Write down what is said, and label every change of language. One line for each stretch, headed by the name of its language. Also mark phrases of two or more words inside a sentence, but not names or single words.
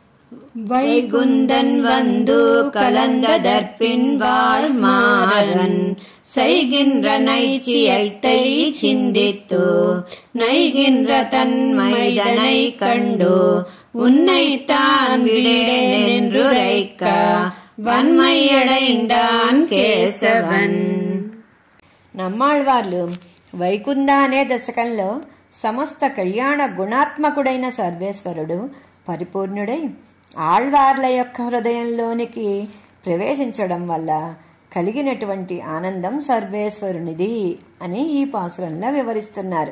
Tamil: வைகுந்தன் வந்து கலந்ததற்பின் வாழ்மாறன் செய்கின்ற நைச்சியத்தை சிந்தித்து நைகின்ற தன்மைதனை கண்டு உன்னைத்தான் விடேன் என்றுரைக்க வன்மயடைண்டான் கேசவன்.
Telugu: నమ్మాళ్వార్లు వైకుంద అనే దశకంలో సమస్త కళ్యాణ గుణాత్మకుడైన సర్వేశ్వరుడు పరిపూర్ణుడై ఆళ్వార్ల యొక్క హృదయంలోనికి ప్రవేశించడం వల్ల కలిగినటువంటి ఆనందం సర్వేశ్వరునిది అని ఈ పాసురంలో వివరిస్తున్నారు.